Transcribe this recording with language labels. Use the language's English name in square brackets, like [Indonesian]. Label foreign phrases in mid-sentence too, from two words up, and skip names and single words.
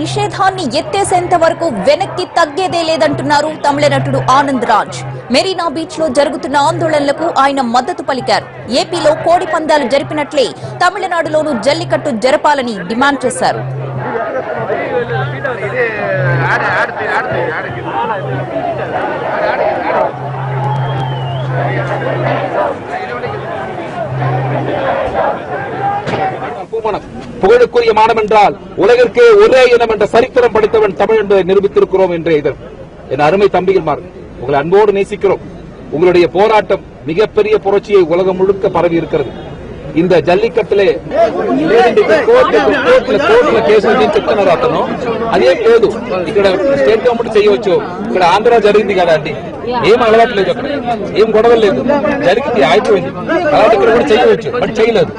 [Telugu] నిషేధాన్ని ఎత్తేసేంత వరకు వెనక్కి తగ్గేదే లేదంటున్నారు తమిళ నటుడు ఆనంద్ రాజ్. మెరీనా బీచ్ లో జరుగుతున్న ఆందోళనలకు ఆయన మద్దతు పలికారు. ఏపీలో కోడి పందాలు జరిపినట్లే తమిళనాడులోనూ జల్లికట్టు జరపాలని డిమాండ్ చేశారు. [Tamil] புகழுக்குரிய மானம் என்றால் உலகிற்கே ஒரே இனம் என்ற சரித்திரம் படைத்தவன் தமிழ் என்பதை நிரூபித்திருக்கிறோம் என்ற இதழ். என் அருமை தம்பிகள், உங்களை அன்போடு நேசிக்கிறோம். உங்களுடைய போராட்டம் மிகப்பெரிய புரட்சியை உலகம் முழுக்க பரவி இருக்கிறது. [Telugu] இந்த జల్లికట్టులే కోర్టుల కేసులు నేను చెప్తున్నారు అతను. అదేం లేదు, ఇక్కడ [English] state government [Telugu] చేయవచ్చు. ఇక్కడ ఆంధ్ర జరిగింది కదా అండి, ఏం అలవాట్లేదు, అక్కడ ఏం గొడవలు లేదు, జరిగింది అయిపోయింది. అలాంటి ఇక్కడ కూడా చేయవచ్చు, బట్ చేయలేదు.